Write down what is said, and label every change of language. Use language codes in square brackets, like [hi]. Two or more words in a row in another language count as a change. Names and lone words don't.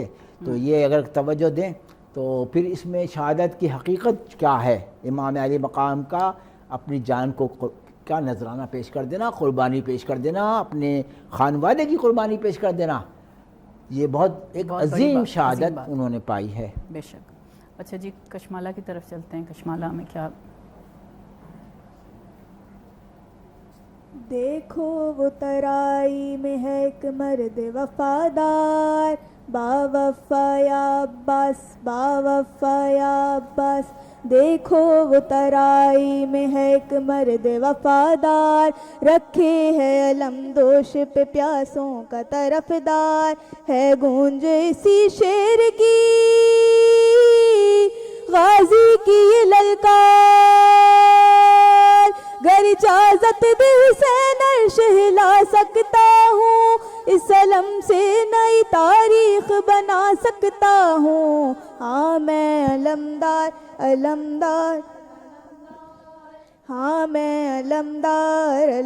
[ur] تو یہ اگر توجہ دیں تو پھر اس میں شہادت کی حقیقت کیا ہے، امام علی مقام کا اپنی جان کو کا نذرانہ پیش کر دینا، قربانی پیش کر دینا، اپنے خانوادے کی قربانی پیش کر دینا، یہ بہت ایک عظیم شہادت انہوں نے پائی ہے. بے شک. اچھا جی، کشمالہ کی طرف چلتے ہیں. کشمالہ میں کیا؟ دیکھو وہ ترائی میں ہے ایک مرد وفادار، با وفا یا عباس، با وفا یا عباس، دیکھو وہ ترائی میں ہے ایک مرد وفادار، رکھے ہے علم دوش پہ پیاسوں کا طرفدار، ہے گونج اسی شیر کی غازی کی یہ للکار، گر اجازت دے حسین عرش ہلا سکتا ہوں، اس علم سے نئی تاریخ بنا سکتا ہوں، ہاں میں علمدار علمدار، ہاں میں علمدار